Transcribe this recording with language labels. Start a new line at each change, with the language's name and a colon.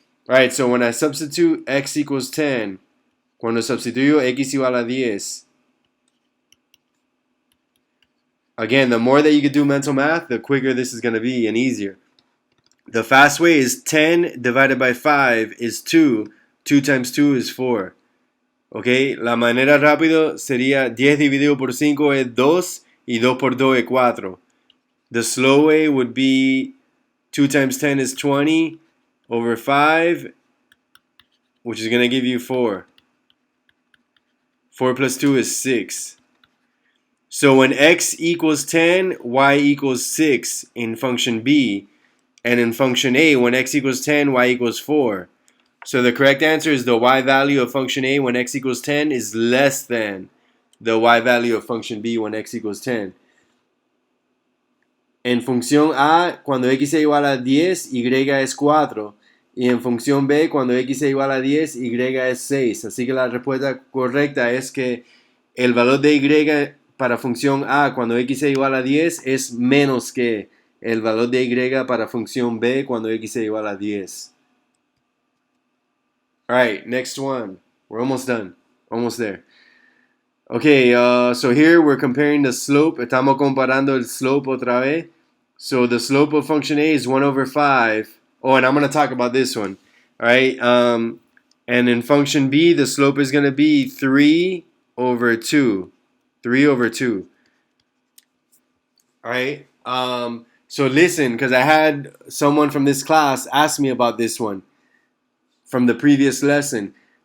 English: Alright, so when I substitute x equals 10,
Spanish: cuando sustituyo x igual a 10,
English: Again, the more that you could do mental math, the quicker this is going to be and easier. The fast way is 10 divided by 5 is 2. 2 times 2 is 4.
Spanish: Ok, la manera rápido sería 10 dividido por 5 es 2 y 2 por 2 es 4.
English: The slow way would be 2 times 10 is 20 over 5, which is going to give you 4. 4 plus 2 is 6. So when x equals 10, y equals 6 in function B, and in function A, when x equals 10, y equals 4. So the correct answer is the y value of function A when x equals 10 is less than the y value of function B when x equals 10.
Spanish: En función A, cuando x es igual a 10, y es 4. Y en función B, cuando x es igual a 10, y es 6. Así que la respuesta correcta es que el valor de y para función A cuando x es igual a 10 es menos que el valor de y para función B cuando x es igual a 10.
English: Alright, next one. We're almost done. Almost there. Okay, so here we're comparing the slope.
Spanish: Estamos comparando el slope otra vez.
English: So the slope of function A is 1 over 5. Oh, and I'm going to talk about this one. Alright, and in function B, the slope is going to be 3 over 2. 3 over 2. Alright, so listen, because I had someone from this class ask me about this one from the previous lesson.